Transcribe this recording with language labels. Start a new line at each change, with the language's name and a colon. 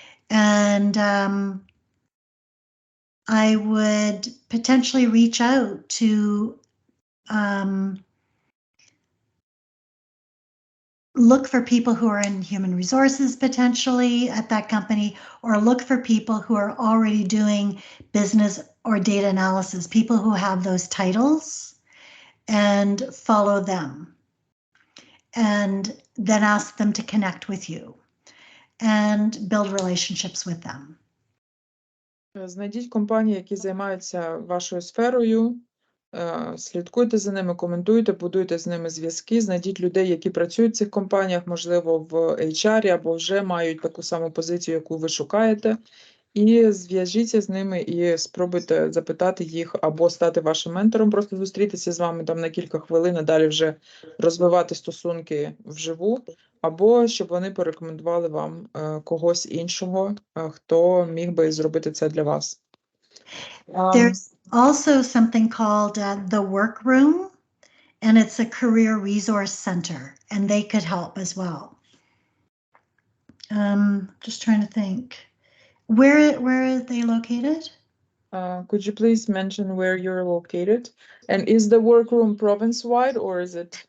English: And I would potentially reach out to look for people who are in human resources potentially at that company, or look for people who are already doing business or data analysis, people who have those titles, and follow them. And then ask them to connect with you and build relationships with them.
Ukrainian: Знайдіть компанії, які займаються вашою сферою, слідкуйте за ними, коментуйте, будуйте з ними зв'язки, знайдіть людей, які працюють в цих компаніях, можливо, в HR або вже мають таку саму позицію, яку ви шукаєте, і зв'яжіться з ними і спробуйте запитати їх або стати вашим ментором, просто зустрітися з вами там на кілька хвилин, а далі вже розвивати стосунки вживу, або щоб вони порекомендували вам когось іншого, хто міг би зробити це для вас.
English: There's also something called the Workroom, and it's a career resource center, and they could help as well. Just trying to think. Where are they located? Could you please mention where you're located? And is the workroom province-wide or is it?